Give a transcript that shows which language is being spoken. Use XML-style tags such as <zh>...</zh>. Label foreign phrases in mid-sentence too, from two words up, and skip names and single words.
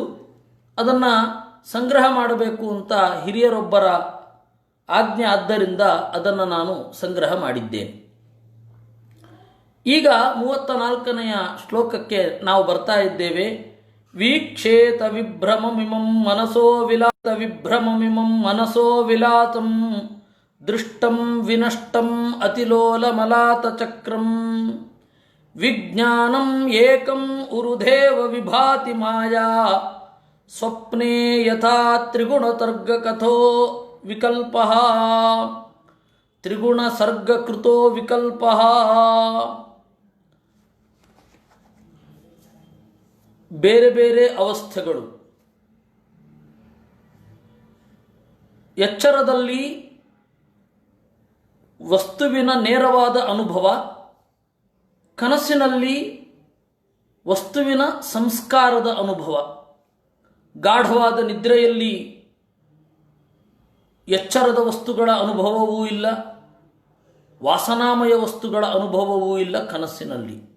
<kn>ಅದನ್ನು ಸಂಗ್ರಹ ಮಾಡಬೇಕು ಅಂತ ಹಿರಿಯರೊಬ್ಬರ ಆಜ್ಞೆ ಆದ್ದರಿಂದ ಅದನ್ನು ನಾನು ಸಂಗ್ರಹ ಮಾಡಿದ್ದೇನೆ. ಈಗ 34ನೆಯ ಶ್ಲೋಕಕ್ಕೆ ನಾವು ಬರ್ತಾ ಇದ್ದೇವೆ.</kn> <sa>ವೀಕ್ಷೇತ ವಿಭ್ರಮಮಿಮಂ ಮನಸೋ ವಿಲಾತಂ ದೃಷ್ಟಂ ವಿನಷ್ಟಂ ಅತಿಲೋಲಮಲಾತಚಕ್ರಂ ವಿಜ್ಞಾನಂ ಏಕಂ ಉರುಧೇವ ವಿಭಾತಿ ಮಾಯಾ ಸ್ವಪ್ನೇ ಯಥಾ ತ್ರಿಗುಣತರ್ಗಕಥೋ ವಿಕಲ್ಪಃ ತ್ರಿಗುಣಸರ್ಗಕೃತೋ ವಿಕಲ್ಪಃ.</sa> <kn>ಬೇರೆ ಬೇರೆ ಅವಸ್ಥೆಗಳು. ಎಚ್ಚರದಲ್ಲಿ ವಸ್ತುವಿನ ನೇರವಾದ ಅನುಭವ, ಕನಸಿನಲ್ಲಿ ವಸ್ತುವಿನ ಸಂಸ್ಕಾರದ ಅನುಭವ, ಗಾಢವಾದ ನಿದ್ರೆಯಲ್ಲಿ ಎಚ್ಚರದ ವಸ್ತುಗಳ ಅನುಭವವೂ ಇಲ್ಲ, ವಾಸನಾಮಯ ವಸ್ತುಗಳ ಅನುಭವವೂ ಇಲ್ಲ ಕನಸಿನಲ್ಲಿ.</kn>